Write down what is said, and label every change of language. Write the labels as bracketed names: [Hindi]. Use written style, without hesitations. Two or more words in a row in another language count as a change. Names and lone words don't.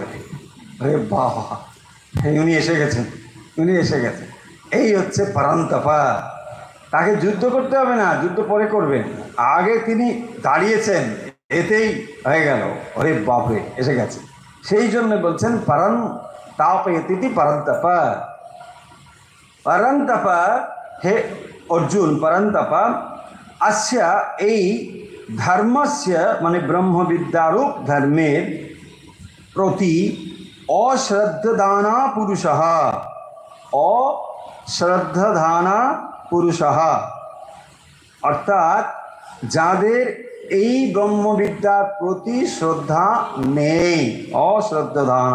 [Bangla] আরে বাবা, উনি এসে গেছেন, উনি এসে গেছেন, এই হচ্ছে परन्तप। তাকে যুদ্ধ করতে হবে না, যুদ্ধ পরে করবেন, আগে তিনি দাঁড়িয়েছেন, এতেই হয়ে গেল। আরে বাপরে, এসে গেছে। সেই জন্য বলছেন [Sanskrit] परन्तापयति परन्तप। परन्तप हे अर्जुन, परन्तप अस्य এই ধর্মস্য [Bangla] মানে ব্রহ্মবিদ্যারূপ ধর্মের প্রতি [Sanskrit] অশ্রদ্ধদানা পুরুষः, অশ্রদ্ধদানা পুরুষः [Bangla] অর্থাৎ যাদের এই ব্রহ্মবিদ্যার প্রতি শ্রদ্ধা নেই, অশ্রদ্ধদানা